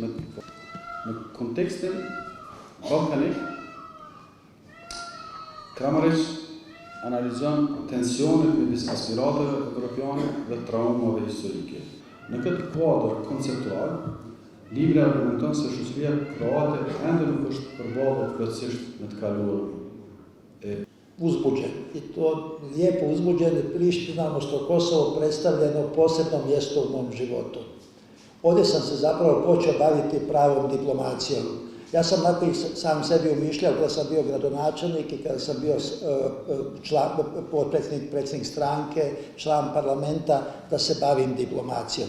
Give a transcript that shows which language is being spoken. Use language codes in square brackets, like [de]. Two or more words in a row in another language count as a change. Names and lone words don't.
[sq] Në kontekstin ballkanik, Kramarić analizon tensionet midis aspiratëve evropiane dhe traumave historike. Në këtë kuadër konceptual, libri argumenton se shoqëria kroate ende nuk është përballur plotësisht me të kaluarën. [hr] Uzbuđen. I to lijepo uzbuđen. Priština, odnosno Kosovo, predstavljeno posebno mjesto u mom životu. Ovdje sam se zapravo počeo baviti pravom diplomacijom. Ja sam tako i sam sebi umišljao kada sam bio gradonačelnik i kada sam bio predsjednik stranke, član parlamenta, da se bavim diplomacijom.